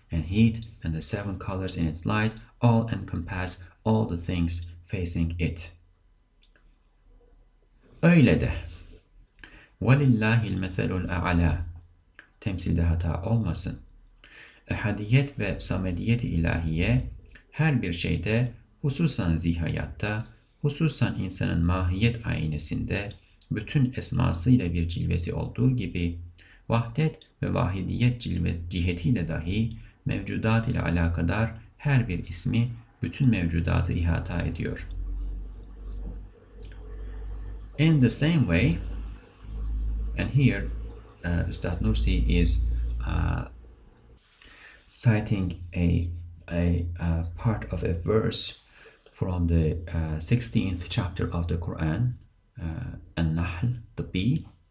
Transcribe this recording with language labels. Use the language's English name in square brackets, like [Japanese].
[English] and heat and the 7 colors in its light all encompass all the things facing it. [Turkish] Öyle de [Arabic] وَلِلَّهِ الْمَثَلُ الْأَعْلَى [Turkish] temsilde hata olmasın. Ehadiyet ve samediyet-i ilahiye her bir şeyde, hususan zihayatta, hususan insanın mahiyet aynesinde bütün esmasıyla bir cilvesi olduğu gibi vahdet ve vahidiyet cihetiyle dahi mevcudat ile alakadar her bir ismi bütün mevcudatı ihata ediyor. [English] In the same way, and here Ustad Nursi is citing a part of a verse from the 16th chapter of the Qur'an, An-Nahl, the bee.